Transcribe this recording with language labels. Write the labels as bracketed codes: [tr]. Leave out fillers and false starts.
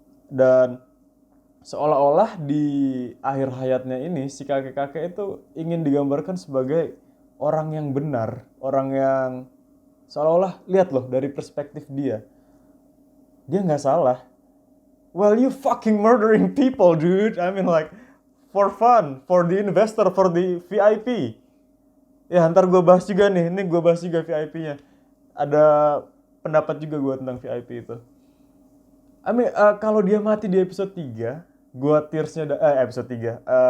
[id] Dan seolah-olah di akhir hayatnya ini si kakek-kakek itu ingin digambarkan sebagai orang yang benar, orang yang seolah-olah lihat loh dari perspektif dia. Dia nggak salah. [en] Well, you fucking murdering people, dude. I mean like for fun, for the investor, for the VIP. [id] Ya, ntar gue bahas juga nih. Ini gue bahas juga VIP-nya. Ada pendapat juga gue tentang VIP itu. [en] I mean, [id] kalau dia mati di episode 3, gue tearsnya episode 3.